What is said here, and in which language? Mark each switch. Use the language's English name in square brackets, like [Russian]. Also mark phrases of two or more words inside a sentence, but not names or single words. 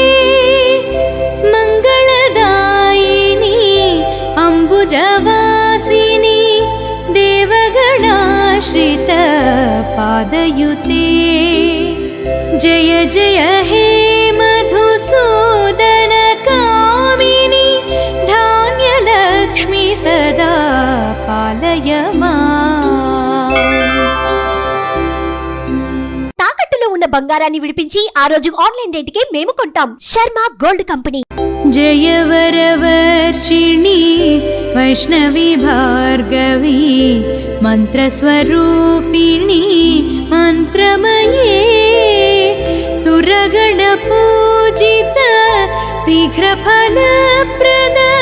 [Sanskrit] मङ्गलदायिनी अम्बुजवासिनी देवगणाश्रित पादयुते जय जय हे मधुसूदन कामिनी धान्यलक्ष्मी सदा पालय माम्। [Telugu] తాకట్టులో ఉన్న బంగారాన్ని విడిపించి ఆ రోజు ఆన్లైన్ రేటుకే మేము కొంటాం. శర్మ గోల్డ్ కంపెనీ. [Sanskrit] जय वरवर्षिणी वैष्णवी भार्गवी मन्त्रस्वरूपिणी मन्त्रमये सुरगणपूजित शीघ्रफलप्रद